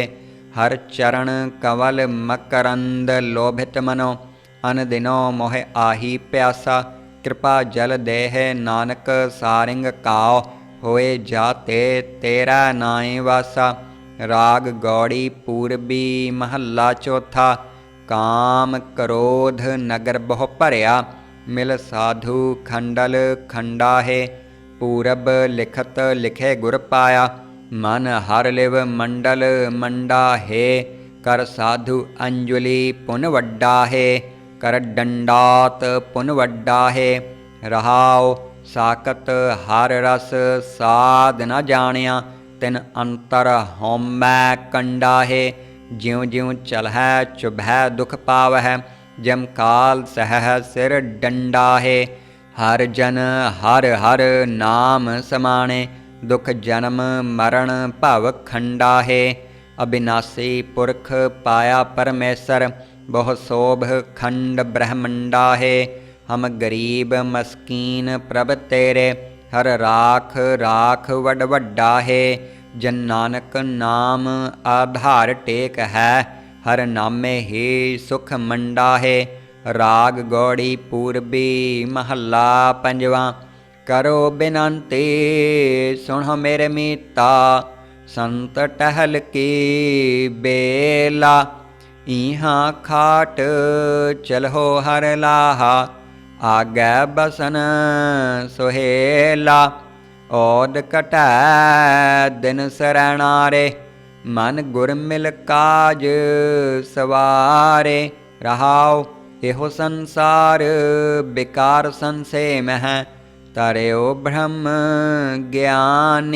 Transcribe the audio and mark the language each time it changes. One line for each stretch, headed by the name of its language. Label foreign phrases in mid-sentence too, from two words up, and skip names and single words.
Punjabi: ਹਰ ਚਰਨ ਕਵਲ ਮਕਰੰਦ ਲੋਭਿਤ ਮਨੋ, ਅਨ ਦਿਨੋ ਮੋਹਿ ਆਹੀ ਪਿਆਸਾ। ਕਿਰਪਾ ਜਲ ਦੇਹ ਨਾਨਕ ਸਾਰਿੰਗ ਕਾਉ, ਹੋਏ ਜਾਤੇ ਤੇਰਾ ਨਾਇ ਵਾਸਾ। ਰਾਗ ਗੌੜੀ ਪੂਰਬੀ ਮਹੱਲਾ ਚੌਥਾ। ਕਾਮ ਕ੍ਰੋਧ ਨਗਰ ਬਹੁ ਭਰਿਆ, ਮਿਲ ਸਾਧੂ ਖੰਡਲ ਖੰਡਾਹੇ। ਪੂਰਬ ਲਿਖਤ ਲਿਖੇ ਗੁਰ ਪਾਇਆ, ਮਨ ਹਰ ਲਿਵ ਮੰਡਲ ਮੰਡਾਹੇ। ਕਰ ਸਾਧੂ ਅੰਜੁਲਿ ਪੁਨ ਵੱਡਾਹੇ, ਕਰ ਡੰਡਾਤ ਪੁਨ ਵੱਡਾਹੇ। ਰਹਾਓ ਸਾਕਤ ਹਰ ਰਸ ਸਾਧ ਨ ਜਾਨਿਆ, ਤਿਨ ਅੰਤਰ ਹੋਮੈ ਕੰਡਾਹੇ। ਜਿਉਂ ਜਿਉਂ ਚਲਹੈ ਚੁਭੈ ਦੁਖ ਪਾਵੈ, ਜਮ ਕਾਲ ਸਹੈ ਸਿਰ ਡੰਡਾਹੇ। ਹਰ ਜਨ ਹਰ ਹਰ ਨਾਮ ਸਮਾਣੇ, ਦੁਖ ਜਨਮ ਮਰਣ ਭਵ ਖੰਡਾਹੇ। ਅਬਿਨਾਸ਼ੀ ਪੁਰਖ ਪਾਇਆ ਪਰਮੇਸਰ, ਬਹੁ ਸ਼ੋਭ ਖੰਡ ਬ੍ਰਹਮੰਡਾਹੇ। ਹਮ ਗਰੀਬ ਮਸਕੀਨ ਪ੍ਰਭ ਤੇਰੇ, ਹਰ ਰਾਖ ਰਾਖ ਵਡ ਵੱਡਾਹੇ। ਜਨ ਨਾਨਕ ਨਾਮ ਆਧਾਰ ਟੇਕ ਹੈ, ਹਰ ਨਾਮੇ ਹੀ ਸੁਖ ਮੰਡਾਹੇ। ਰਾਗ ਗਉੜੀ ਪੂਰਬੀ ਮਹਲਾ ਪੰਜਵਾ। ਕਰੋ ਬਿਨੰਤੀ ਸੁਨੋ ਮੇਰੇ ਮੀਤਾ, ਸੰਤ ਟਹਲ ਕੀ ਬੇਲਾ। ਈਹਾਂ ਖਾਟ ਚਲਹੋ ਹਰ ਲਾਹਾ, ਆਗੇ ਬਸਨ ਸੁਹੇਲਾ। ਅਉਦ ਕਟੈ ਦਿਨ ਸਰਣਾਰੇ, ਮਨ ਗੁਰ ਮਿਲ ਕਾਜ ਸਵਾਰੇ। ਰਹਾਓ ਏਹੋ ਸੰਸਾਰ ਬਿਕਾਰ ਸੰਸੇ ਮਹ, ਤਰਿਓ ਬ੍ਰਹਮ ਗਿਆਨੀ।